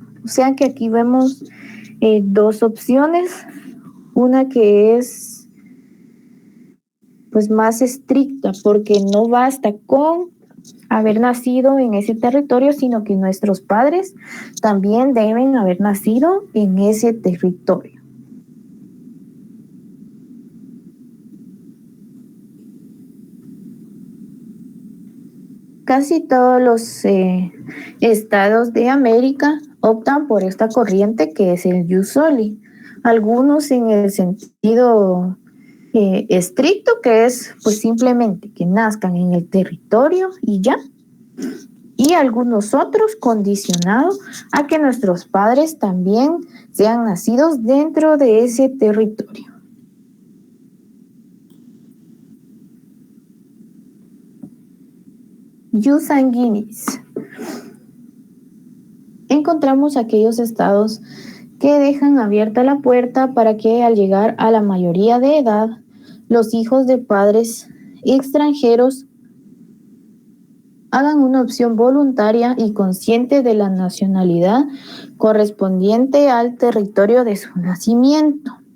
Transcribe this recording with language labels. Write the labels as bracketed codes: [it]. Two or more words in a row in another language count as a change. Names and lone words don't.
[es] O sea que aquí vemos dos opciones, una que es pues más estricta porque no basta con haber nacido en ese territorio, sino que nuestros padres también deben haber nacido en ese territorio. Casi todos los estados de América optan por esta corriente que es el [la] jus soli. [es] Algunos en el sentido estricto, que es pues simplemente que nazcan en el territorio y ya. Y algunos otros condicionados a que nuestros padres también sean nacidos dentro de ese territorio. [la] Jus sanguinis. [es] Encontramos aquellos estados que dejan abierta la puerta para que al llegar a la mayoría de edad, los hijos de padres extranjeros hagan una opción voluntaria y consciente de la nacionalidad correspondiente al territorio de su nacimiento.